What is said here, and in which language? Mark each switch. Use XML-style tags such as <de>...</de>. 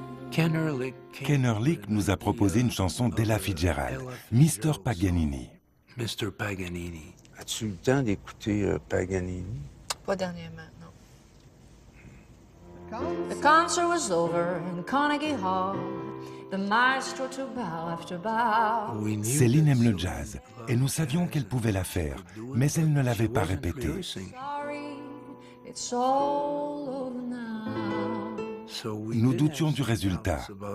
<fr>Kennerlich nous a proposé une chanson d'Ella Fitzgerald, Mr. Paganini. Mr. Paganini. As-tu eu le temps d'écouter Paganini? Pas dernièrement.</fr> <en>The concert was over in Carnegie Hall. The maestro to bow after bow.</en> <fr>Céline aime le jazz, et nous savions qu'elle pouvait la faire, mais elle ne l'avait pas répété.</fr> <en>Sorry, it's all over now.</en> <fr>Nous doutions du résultat.</fr>